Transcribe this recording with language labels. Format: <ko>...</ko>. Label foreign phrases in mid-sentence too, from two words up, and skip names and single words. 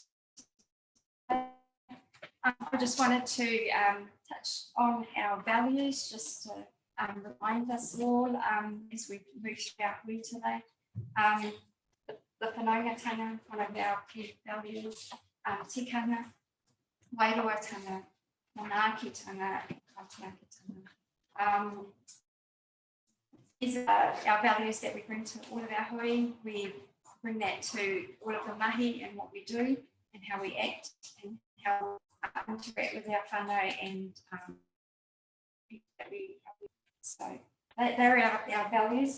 <en>I just wanted to touch on our values, just to remind us all as we move through our week today. The whanaungatanga, one of our key values,</en> <mi>tikanga, wairoatanga, manaakitanga, and kaitiakitanga.</mi> <en>These are our values that we bring to all of our hui. We bring that to all of the mahi and what we do and how we act and how we interact with our whānau and so they're our values.</en>